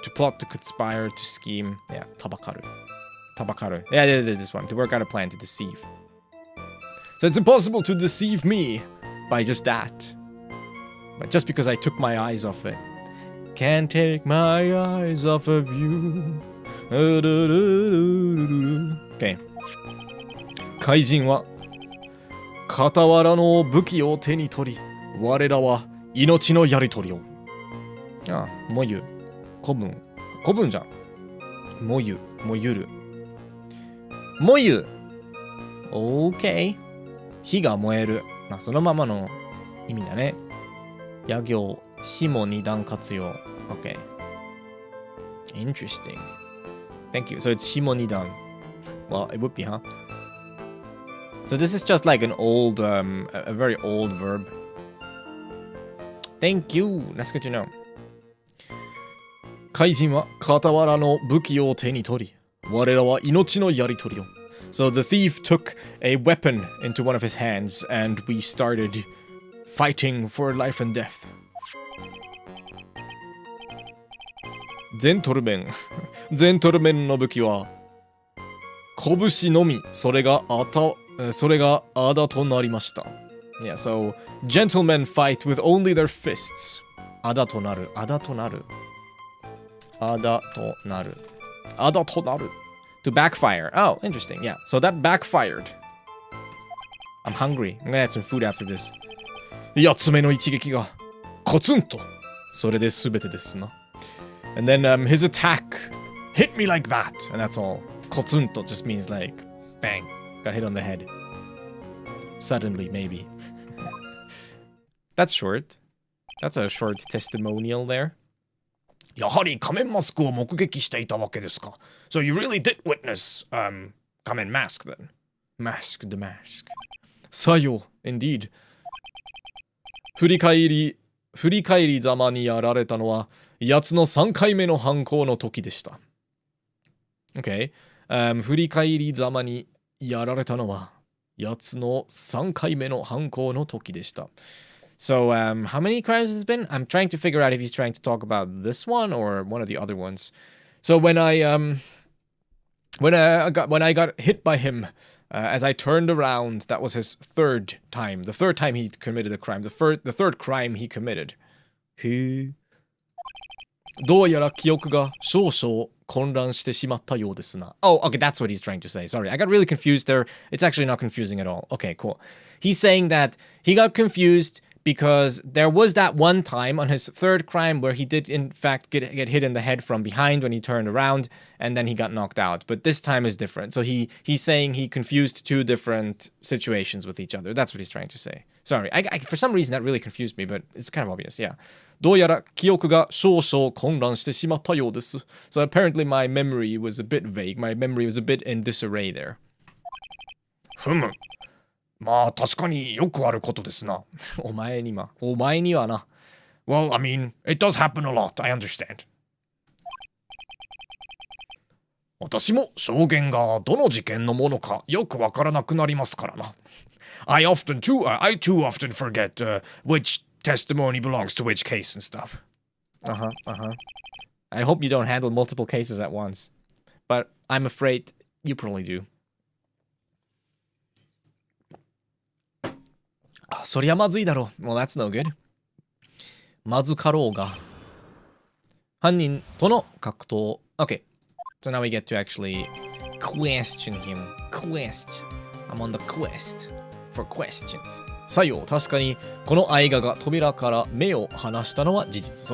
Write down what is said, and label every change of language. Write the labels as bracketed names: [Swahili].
[English] To plot, to conspire, to scheme. Yeah, tabakaru. Yeah, this one. To work out a plan, to deceive. So it's impossible to deceive me by just that. But just because I took my eyes off it. Can't take my eyes off of you. Okay. [Japanese] 怪人は傍らの武器を手に取り、我らは命のやり取りを。ああ、もゆ。古文。古文じゃん。もゆ。もゆる。もゆ。OK。 火が燃える。まあ、そのままの意味だね。野行。死も二段活用。OK。 [English] Interesting. Thank you. So it's 死も二段。 Well, it would be, huh? So this is just like an old, a very old verb. Thank you. That's good to know. [Japanese] 怪人は傍らの武器を手に取り、我らは命のやり取りを。 [English] So the thief took a weapon into one of his hands, and we started fighting for life and death. [Japanese] ジェントルメン。ジェントルメンの武器は、拳のみ、それがあだとなりました。 [English] Yeah, so gentlemen fight with only their fists. [Japanese] あだとなる、あだとなる。あだとなる。あだとなる。 [English] To backfire. Oh, interesting. Yeah. So that backfired. I'm hungry. I'm gonna have some food after this. [Japanese] 8つ目の一撃がコツンと。それで全てですな。 [English] And then his attack hit me like that. And that's all. コツンと just means like bang. Got hit on the head. Suddenly, maybe. That's short. That's a short testimonial there. [Japanese] やはり仮面マスクを目撃していたわけですか。 [English] So you really did witness, 仮面 mask then. Mask, the mask. さよ、indeed. [Japanese] 振り返りざまにやられたのは、奴の3回目の犯行の時でした。 [English] Okay. [Japanese] 振り返りざまにやられたのは、奴の3回目の犯行の時でした。 [English] So, how many crimes has it been? I'm trying to figure out if he's trying to talk about this one or one of the other ones. So when I got hit by him, as I turned around, that was his third time. The third time he committed a crime. The third crime he committed. [Japanese] どうやら記憶が少々混乱してしまったようですな。 [English] Oh, okay, that's what he's trying to say. Sorry, I got really confused there. It's actually not confusing at all. Okay, cool. He's saying that he got confused because there was that one time on his third crime where he did in fact get hit in the head from behind when he turned around, and then he got knocked out. But this time is different. So he's saying he confused two different situations with each other. That's what he's trying to say. Sorry, I for some reason that really confused me, but it's kind of obvious, yeah. [Japanese] どうやら記憶が少々混乱してしまったようです。 [English] So apparently my memory was a bit vague. My memory was a bit in disarray there. [Japanese] ふむ。まあ確かによくあることですな。お前にはな。 [English] Well, I mean, it does happen a lot, I understand. [Japanese] 私も証言がどの事件のものかよくわからなくなりますからな。 [English] I too often forget which testimony belongs to which case and stuff. I hope you don't handle multiple cases at once. But I'm afraid you probably do. [Japanese] そりゃまずいだろう。 [English] Well, that's no good. [Japanese] まずかろうが。犯人との格闘。Okay. [English] So now we get to actually question him. I'm on the quest for questions. [Japanese] さよ、確かにこの愛画が扉から目を離したのは事実。